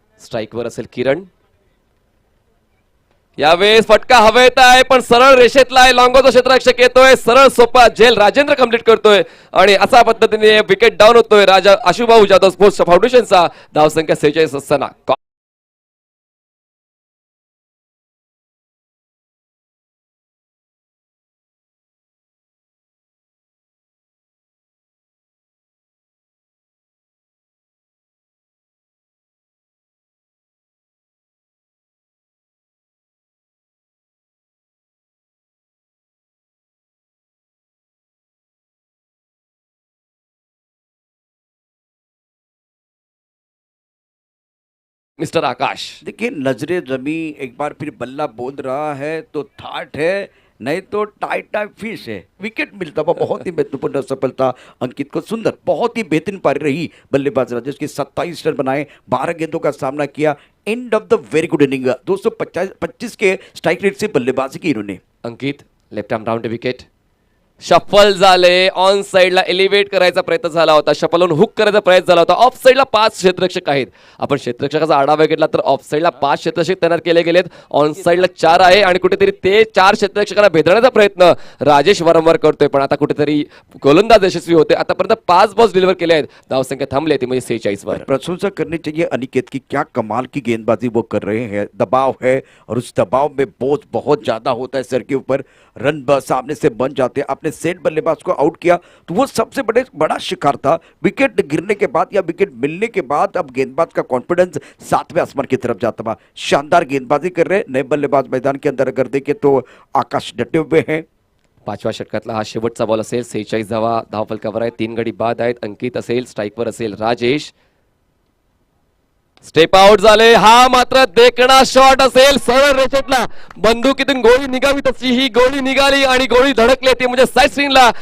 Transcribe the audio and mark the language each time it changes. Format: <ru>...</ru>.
<mr>स्ट्राईकवर असेल किरण. यावेळेस फटका हवेत आहे, पण सरळ रेषेतला आहे. लॉंगोचा क्षेत्ररक्षक येतोय, सरळ सोपा झेल राजेंद्र कंप्लीट करतोय आणि अशा पद्धतीने विकेट डाऊन होतोय राजा आशुभाऊ जाधव स्पोर्ट्स फाउंडेशनचा. धावसंख्या 46 असताना मिस्टर आकाश.</mr> <hi>देखिए नजरे जमी, एक बार फिर बल्ला बोल रहा है तो ठाठ है, नहीं तो टाइट टाइट फिश है। विकेट मिलता हुआ बहुत ही महत्वपूर्ण सफलता अंकित को। सुंदर, बहुत ही बेहतरीन पारी रही बल्लेबाज राजेश की। 27 रन बनाए, 12 गेंदों का सामना किया।</hi> <en>End of the very good inning.</en> <hi>225 के स्ट्राइक रेट से बल्लेबाजी की इन्होंने।</hi> <mr>अंकित left arm round wicket shuffle झाले, ऑन साइडला एलिव्हेट करायचा प्रयत्न झाला होता, शफलहून हुक करायचा प्रयत्न झाला होता. ऑफ साइडला 5 क्षेत्ररक्षक आहेत. आपण क्षेत्ररक्षकाचा आढावा घेतला तर ऑफ साइडला 5 क्षेत्ररक्षक तैनात केले गेलेत, ऑन साइडला 4 आहे आणि कुठेतरी ते 4 क्षेत्ररक्षकांना भेदण्याचा प्रयत्न राजेश वारंवार करतोय, पण आता कुठेतरी गोलंदाज यशस्वी होते. आतापर्यंत 5 बॉल्स डिलिव्हर केले आहेत, धावसंख्या थांबली ती म्हणजे 46 वर.</mr> <hi>प्रशंसा करनी चाहिए अनिकेत की, क्या कमाल की गेंदबाजी वो कर रहे हैं। दबाव है और उस दबाव में बोझ बहुत ज्यादा होता है सर के ऊपर, रन सामने से बन जाते हैं। आपने सेट बल्लेबाज को आउट किया तो वो सबसे बड़ा शिकार था। विकेट गिरने के बाद या विकेट मिलने के बाद अब गेंदबाज का कॉन्फिडेंस 7वें आसमान की तरफ जाता हुआ। शानदार गेंदबाजी कर रहे हैं नए बल्लेबाज मैदान के अंदर। अगर देखें तो आकाश डटे हुए हैं।</hi> <mr>5व्या षटकातला हा शेवटचा बॉल असेल. 46 धावा धावफलकावर आहेत, 3 गडी बाद आहेत. अंकित असेल, स्ट्राईकवर असेल राजेश. स्टेप आउट झाले, हा मात्र देखणा शॉट असेल. सरळ रेषेतला बंदुकीतून गोळी निघावी तशी ही गोळी निघाली आणि गोळी धडकली ती म्हणजे साईड स्क्रीनला.</mr>